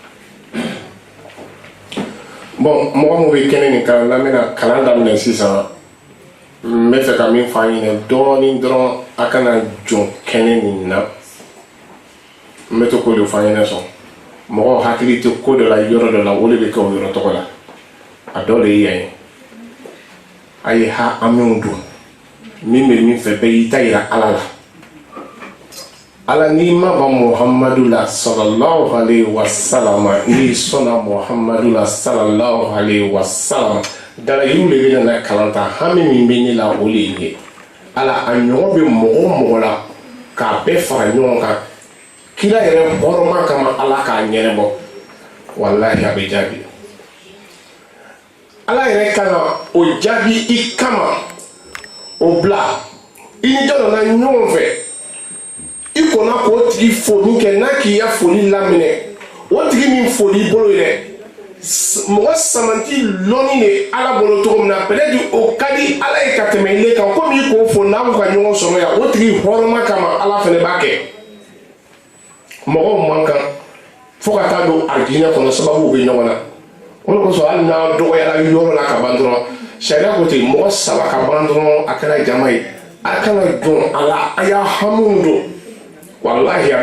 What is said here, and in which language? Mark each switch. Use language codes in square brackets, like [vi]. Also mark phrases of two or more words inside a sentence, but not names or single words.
[bm] Bon mɔgɔ min bɛ kɛnɛ nin kan n'an bɛna kalan daminɛ sisan n bɛ fɛ ka min fɔ an ɲɛna dɔɔnin dɔrɔn a kana jɔn kɛnɛ nin na n bɛ to k'o de fɔ an ɲɛna sɔn mɔgɔw hakili tɛ ko dɔ la yɔrɔ dɔ la o de bɛ kɛ o yɔrɔ tɔgɔ la a dɔ de ye yan ye a ye ha an minnu don min bɛ min fɛ bɛɛ y'i ta yira Ala la Ala n'i ma ban Muhamadu la [ar] صلى الله عليه وسلم [bm] n'i sɔnna Muhamadu la [ar] صلى الله عليه وسلم [bm] dalayiru de bɛ na kalan ta hami min bɛ ne la o de ye Ala a ɲɔgɔn bɛ mɔgɔ o mɔgɔ la k'a bɛɛ fara ɲɔgɔn kan kira yɛrɛ hɔrɔma kama Ala k'a ɲɛnabɔ wallahi a bɛ jaabi Ala yɛrɛ kan ka o jaabi i kama o bila i ni dɔ nana ɲɔgɔn fɛ i kɔnna k'o tigi foli kɛ n'a k'i ya foli laminɛ o tigi min foli bolo ye dɛ mɔgɔ samanti lɔnni de Ala bolo cogo min na peut-être o ka di Ala ye ka tɛmɛ ile kan komi i k'o fɔ n'a bɛ ka ɲɔgɔn sɔrɔ yan o tigi hɔrɔma kama Ala fɛnɛ b'a kɛ mɔgɔw man kan fo ka taa don alijinɛ kɔnɔ sababu bɛ ɲɔgɔn na o de kosɔn hali n'a dɔgɔyara yɔrɔ la ka ban dɔrɔn sariya ko ten mɔgɔ saba ka ban dɔrɔn a kɛra jama ye a kana jɔn a la a y'a hamiw don wallahi a